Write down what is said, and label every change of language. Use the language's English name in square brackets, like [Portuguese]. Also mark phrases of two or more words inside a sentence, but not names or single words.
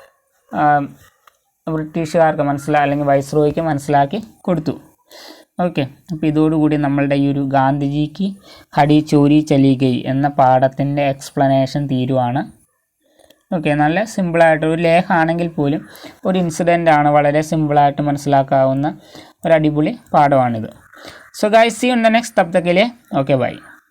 [Malayalam] ബ്രിട്ടീഷുകാർക്ക് അല്ലെങ്കിൽ വൈസ്രോയ്ക്ക് മനസ്സിലാക്കി കൊടുത്തു അപ്പോൾ ഇതോടുകൂടി നമ്മളുടെ ഈ ഒരു ഗാന്ധിജിക്ക് ഘടി ചോരി ചലി ഗയി എന്ന പാഠത്തിൻ്റെ എക്സ്പ്ലനേഷൻ തീരുവാണ് നല്ല സിമ്പിളായിട്ട് ഒരു ലേഖാണെങ്കിൽ പോലും ഒരു ഇൻസിഡൻ്റാണ് വളരെ സിമ്പിളായിട്ട് മനസ്സിലാക്കാവുന്ന ഒരു അടിപൊളി പാഠമാണിത് [English] so guys see you in the next [Hindi] तब तक के लिए [English] okay bye